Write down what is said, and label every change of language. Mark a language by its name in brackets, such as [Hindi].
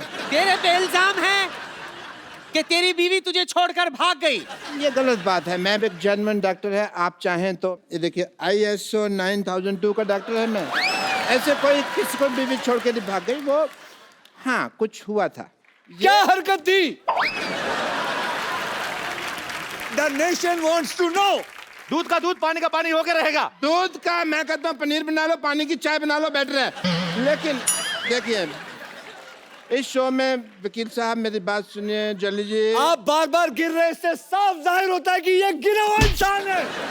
[Hindi] तेरे पे इल्जाम है कि तेरी बीवी तुझे छोड़कर भाग गई। ये गलत बात है, मैं भी एक जर्मन डॉक्टर है, आप चाहें तो ये देखिए ISO 9002 का डॉक्टर है मैं। ऐसे कोई किसी को बीवी छोड़ के नहीं भाग गई, वो हाँ कुछ हुआ था। क्या हरकत थी? [English] The nation wants to know. [Hindi] दूध का दूध, पानी का पानी होके रहेगा। दूध का मैं कहता हूँ पनीर बना लो, पानी की चाय बना लो, बेटर है। लेकिन देखिए इस शो में वकील साहब मेरी बात सुनिए जल्दी जी। आप बार बार गिर रहे, इससे साफ जाहिर होता है कि ये गिरा हुआ इंसान है।